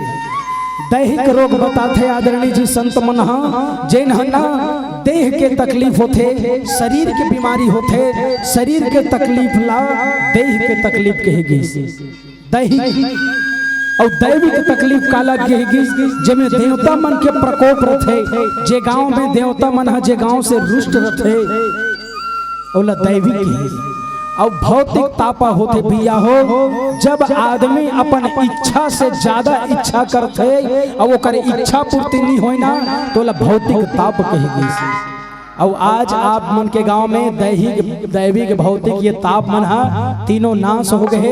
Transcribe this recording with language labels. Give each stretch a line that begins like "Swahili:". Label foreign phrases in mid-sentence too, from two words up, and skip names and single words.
Chhattisgarhi: दैहिक रोग बताते आदरणीय जी संत मन जैन ना देह के तकलीफ होते, शरीर के बीमारी होते, शरीर के तकलीफ ला देह के तकलीफ कहेगी। दैहिक और दैविक तकलीफ काला कहेगी जेमे देवता मन के प्रकोप रथे, जे गांव में देवता मन है जे गांव से रुष्ट रथे ओला दैविक कहेगी। और भौतिक तापा होते बिया हो जब आदमी अपन इच्छा से ज्यादा इच्छा करते और वो करे इच्छा पूर्ति नहीं होई ना तो ला भौतिक ताप कहेगी। और आज आप मन के गांव में दैहिक दैविक भौतिक ये ताप मन है तीनों नाश हो गए।